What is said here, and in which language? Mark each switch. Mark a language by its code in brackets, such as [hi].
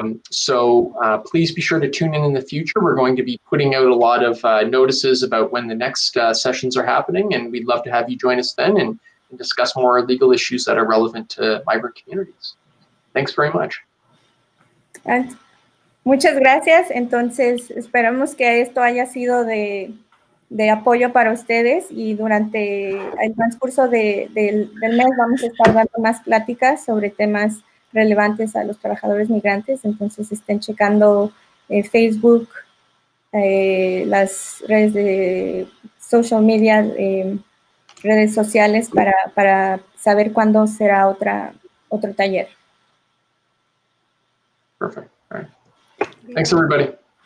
[en] So please be sure to tune in the future. We're going to be putting out a lot of notices about when the next sessions are happening, and we'd love to have you join us then and and discuss more legal issues that are relevant to migrant communities. Thanks very much. [es] Muchas gracias. Entonces, esperamos que esto haya sido de apoyo para ustedes y durante el transcurso del mes vamos a estar dando más pláticas sobre temas relevantes a los trabajadores migrantes. Entonces, estén checando Facebook, las redes de social media, redes sociales para saber cuándo será otro taller. [en] Perfect. All right. Thanks, everybody.